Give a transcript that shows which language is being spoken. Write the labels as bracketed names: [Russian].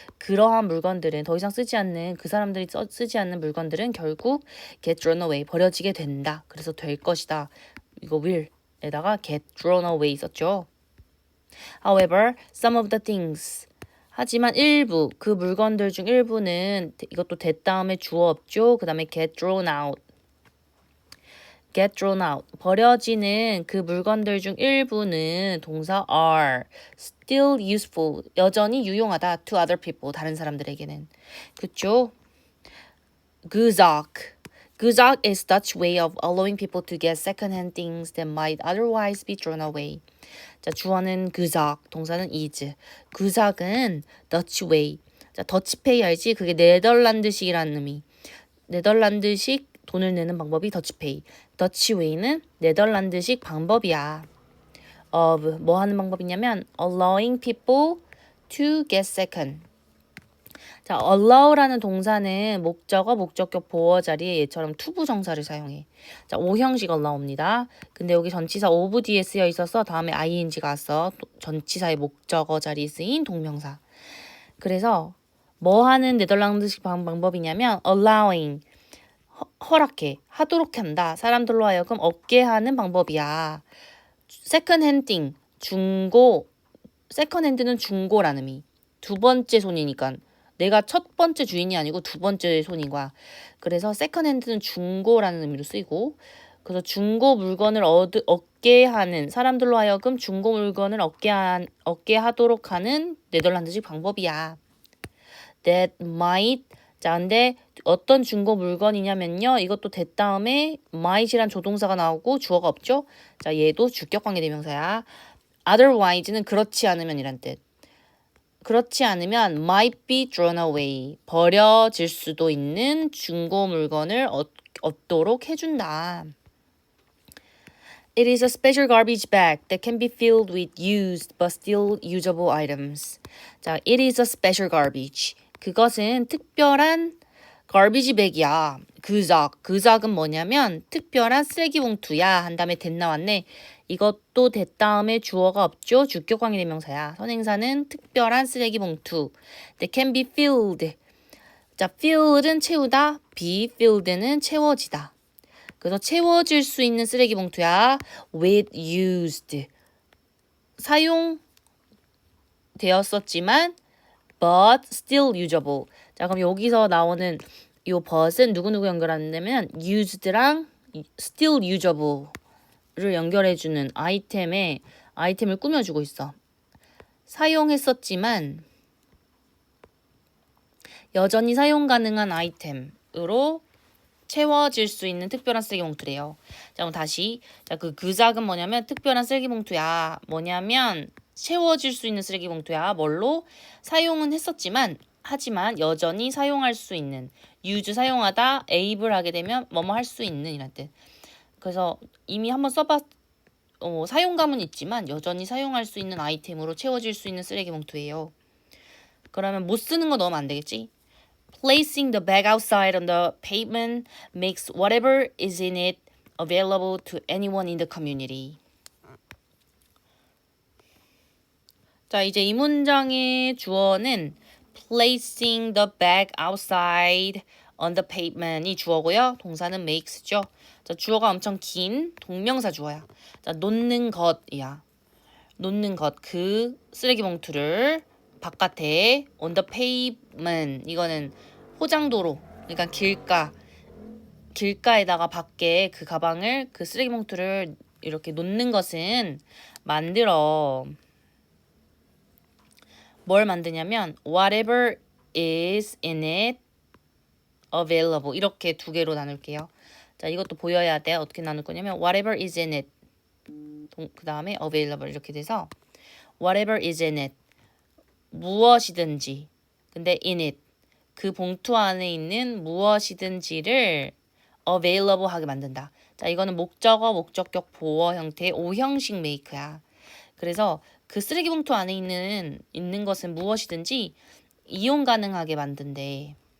[Korean] 그러한 물건들은 더 이상 쓰지 않는 그 사람들이 쓰지 않는 물건들은 결국 [English] get thrown away [Korean] 버려지게 된다. 그래서 될 것이다. 이거 will에다가 [English] get thrown away [Korean] 썼죠. [English] However, some of the things [Korean] 하지만 일부 그 물건들 중 일부는 이것도 that 다음에 주어 없죠. 그 다음에 [English] get thrown out [Korean] 버려지는 그 물건들 중 일부는 동사 [English] are still useful [Korean] 여전히 유용하다 [English] to other people [Korean] 다른 사람들에게는. 그쵸? [English] Guzak is Dutch way of allowing people to get second-hand things that might otherwise be thrown away. [Korean] 자, 주어는 Guzak, 동사는 is. Guzak은 [English] Dutch way. [Korean] 자, 더치페이 알지? 그게 네덜란드식이라는 의미. 네덜란드식 돈을 내는 방법이 더치페이. 더치웨이는 네덜란드식 방법이야. [English] of [Korean] 뭐 하는 방법이냐면 [English] allowing people to get second. [Korean] 자, allow라는 동사는 목적어, 목적격, 보어 자리에 얘처럼 투부 정사를 사용해. 자, O형식 allow입니다. 근데 여기 전치사 of 뒤에 쓰여 있어서 다음에 ing가 왔어. 전치사의 목적어 자리에 쓰인 동명사. 그래서 뭐 하는 네덜란드식 방법이냐면 allowing 허락해, 하도록 한다. 사람들로 하여금 얻게 하는 방법이야. second handing, 중고. second hand는 중고라는 의미. 두 번째 손이니까. 내가 첫 번째 주인이 아니고 두 번째 손인 거야. 그래서 second hand는 중고라는 의미로 쓰이고 그래서 중고 물건을 얻게 하는 사람들로 하여금 중고 물건을 얻게 하도록 하는 네덜란드식 방법이야. [English] That might [Korean] 자, 근데 어떤 중고 물건이냐면요. 이것도 that 다음에 might이란 조동사가 나오고 주어가 없죠. 자, 얘도 주격 관계 대명사야. Otherwise는 그렇지 않으면이란 뜻. 그렇지 않으면 [English] might be thrown away. [Korean] 버려질 수도 있는 중고 물건을 얻도록 해준다. [English] It is a special garbage bag that can be filled with used but still usable items. 자, it is a special garbage. [Korean] 그것은 특별한 garbage bag이야. 그작은 뭐냐면 특별한 쓰레기 봉투야. 한 다음에 that 나왔네. 이것도 that 다음에 주어가 없죠. 주격 관계대명사야. 선행사는 특별한 쓰레기 봉투. [English] that can be filled. [Korean] 자, filled는 채우다. be filled는 채워지다. 그래서 채워질 수 있는 쓰레기 봉투야. [English] with used. [Korean] 사용되었었지만 [English] but still usable. [Korean] 자, 그럼 여기서 나오는 요 but은 누구누구 연결하냐면 used랑 still usable를 연결해주는 아이템을 꾸며주고 있어. 사용했었지만 여전히 사용 가능한 아이템으로 채워질 수 있는 특별한 쓰레기 봉투래요. 자, 그럼 다시. 자, 그 작은 뭐냐면 특별한 쓰레기 봉투야. 뭐냐면 채워질 수 있는 쓰레기 봉투야. 뭘로? 사용은 했었지만 하지만 여전히 사용할 수 있는. use 사용하다 able 하게 되면 뭐뭐 할 수 있는 이란 뜻. 그래서 이미 한번 사용감은 있지만 여전히 사용할 수 있는 아이템으로 채워질 수 있는 쓰레기 봉투예요. 그러면 못 쓰는 거 넣으면 안 되겠지? [English] Placing the bag outside on the pavement makes whatever is in it available to anyone in the community. [Korean] 자, 이제 이 문장의 주어는 [English] placing the bag outside on the pavement [Korean] 이 주어고요. 동사는 makes죠. 자, 주어가 엄청 긴 동명사 주어야. 자, 놓는 것이야. 놓는 것, 그 쓰레기 봉투를 바깥에 [English] on the pavement, [Korean] 이거는 포장도로, 그러니까 길가에다가 밖에 그 가방을, 그 쓰레기 봉투를 이렇게 놓는 것은 만들어. 뭘 만드냐면 [English] whatever is in it available, [Korean] 이렇게 두 개로 나눌게요. 자, 이것도 보여야 돼. 어떻게 나눌 거냐면 [English] whatever is in it, [Korean] 그 다음에 available 이렇게 돼서 whatever is in it, 무엇이든지. 근데 in it, 그 봉투 안에 있는 무엇이든지를 available 하게 만든다. 자, 이거는 목적어, 목적격, 보어 형태의 오형식 메이크야. 그래서 그 쓰레기 봉투 안에 있는 것은 무엇이든지 이용 가능하게 만든대.